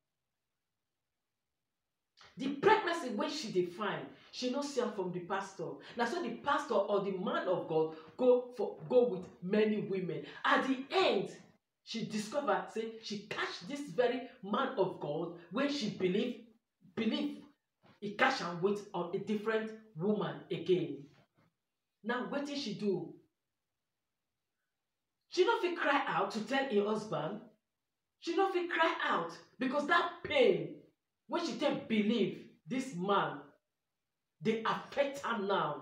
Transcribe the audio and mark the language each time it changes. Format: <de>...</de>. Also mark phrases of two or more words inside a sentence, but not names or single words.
<pcm>The pregnancy when she define, she no see am from the pastor. Now so the pastor or the man of God go with many women. At the end, she discover say she catch this very man of God when she believe he catch am with a different woman again. Now wetin she do? She no fit cry out to tell her husband. She no fit cry out because that pain when she take believe this man, they affect her now.</pcm>